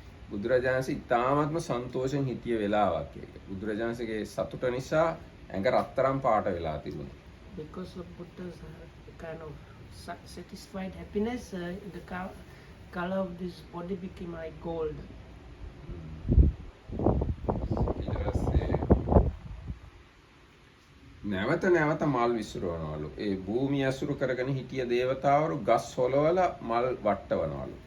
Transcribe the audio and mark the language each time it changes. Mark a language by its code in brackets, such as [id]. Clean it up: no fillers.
[si] බුදුරජාණන්සේ ඉතාමත්ම සන්තෝෂෙන් හිටිය වෙලාවක් ඒක. බුදුරජාණන්සේගේ සතුට නිසා ඇඟ රත්තරන් පාට වෙලා තිබුණා. [en] Because of Buddha's kind of satisfied happiness, the color of this body became like gold. [si] ඊට පස්සේ නැවත නැවත මල් විසිරවනවලු. ඒ භූමිය අසුරු කරගෙන හිටිය දේවතාවරු ගස් හොලවලා මල් වට්ටවනවලු.